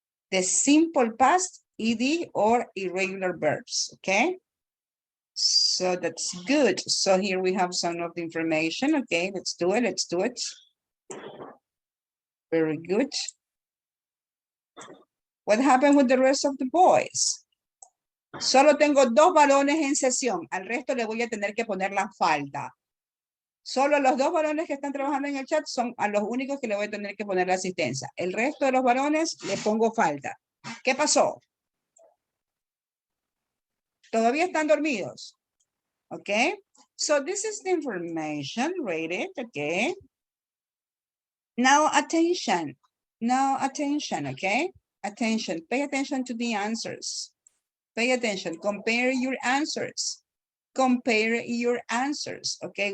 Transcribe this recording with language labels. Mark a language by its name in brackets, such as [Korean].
[English] The simple past, ed, or irregular verbs, okay? So that's good. So here we have some of the information. Okay, let's do it, let's do it. Very good. What happened with the rest of the boys? [Spanish] Solo tengo 2 varones en sesión. Al resto le voy a tener que poner la falta. Solo los 2 varones que están trabajando en el chat son a los únicos que le voy a tener que poner la asistencia. El resto de los varones le pongo falta. ¿Qué pasó? Todavía están dormidos. [English] Okay. So this is the information. Read it. Okay. Now attention. Now attention. Okay. Attention. Pay attention to the answers. Pay attention. Compare your answers. Compare your answers. Okay.